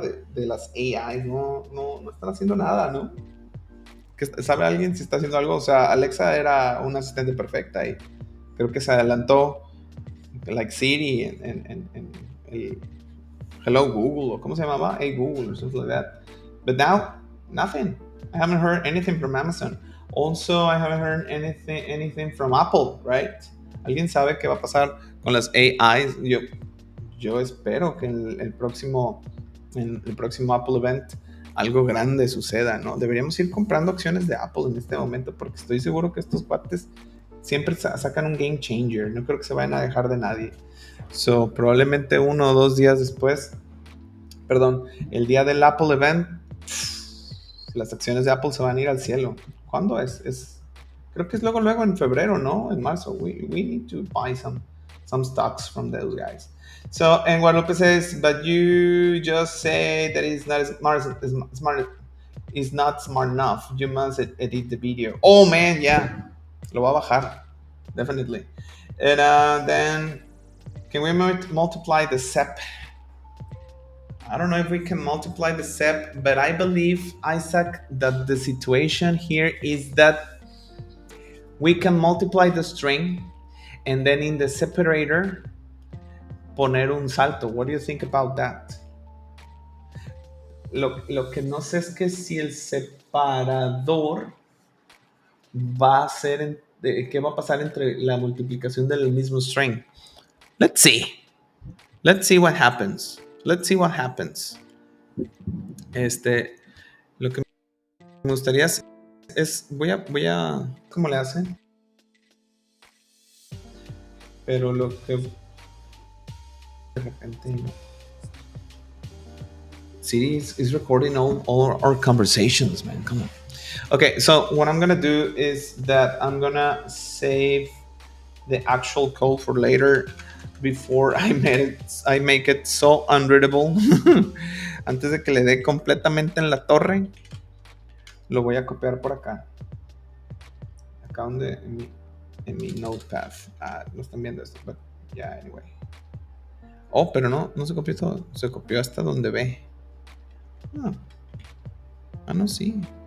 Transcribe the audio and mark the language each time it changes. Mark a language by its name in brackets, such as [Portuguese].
[Spanish] De las AI. No están haciendo nada, ¿no? ¿Sabe alguien si está haciendo algo? O sea, Alexa era una asistente perfecta y creo que se adelantó like Siri en el Hello Google, o ¿cómo se llamaba? [English] Hey Google, or something like that. But now, nothing. I haven't heard anything from Amazon. Also, I haven't heard anything from Apple, right? [Spanish] ¿Alguien sabe qué va a pasar con las AIs? Yo espero que en el próximo Apple Event algo grande suceda, ¿no? Deberíamos ir comprando acciones de Apple en este momento porque estoy seguro que estos cuates siempre sacan un game changer. No creo que se vayan a dejar de nadie. So, probablemente 1 o 2 días después, perdón, el día del Apple Event, las acciones de Apple se van a ir al cielo. ¿Cuándo es? Creo que es luego en febrero, ¿no? En marzo. [English] We need to buy some stocks from those guys. So, and Guadalupe says, but you just say that it's not smart. It's not smart enough. You must edit the video. Oh man, yeah. [Spanish] Lo va a bajar. [English] Definitely. And then, can we multiply the SEP? I don't know if we can multiply the SEP, but I believe, Isaac, that the situation here is that we can multiply the string and then in the separator [Spanish] poner un salto. [English] What do you think about that? [Spanish] Lo que no sé es que si el separador va a ser, ¿qué va a pasar entre la multiplicación del mismo string? [English] Let's see. Let's see what happens. Let's see what happens. [Spanish] Lo que me gustaría hacer es, voy a, ¿cómo le hacen? Pero lo que de repente [English] Siri is recording all our conversations, man. Come on. Okay, so what I'm gonna do is that I'm gonna save the actual code for later before I make it so unreadable. [Spanish] Antes de que le dé completamente en la torre, lo voy a copiar por acá. Acá donde en mi notepad. No están viendo esto, [English] but yeah, anyway. [Spanish] Oh, pero no se copió todo. Se copió hasta donde ve. No, sí.